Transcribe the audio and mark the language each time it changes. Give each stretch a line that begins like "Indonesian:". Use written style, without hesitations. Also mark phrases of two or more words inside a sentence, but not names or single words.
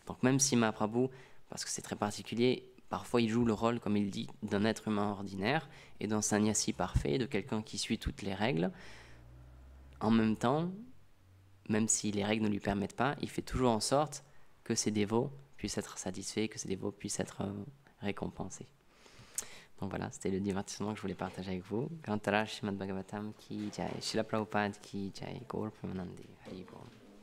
French: Donc même si Mahaprabhu parce que c'est très particulier. Parfois, il joue le rôle, comme il dit, d'un être humain ordinaire et d'un sannyasi parfait, de quelqu'un qui suit toutes les règles. En même temps, même si les règles ne lui permettent pas, il fait toujours en sorte que ses dévots puissent être satisfaits, que ses dévots puissent être récompensés. Donc voilà, c'était le divertissement que je voulais partager avec vous.
Sanskrit: ग्रन्थराज श्रीमद् भागवतम् की जय, श्रील प्रभुपाद की जय, गौर प्रेमानन्दि, हरि बोल.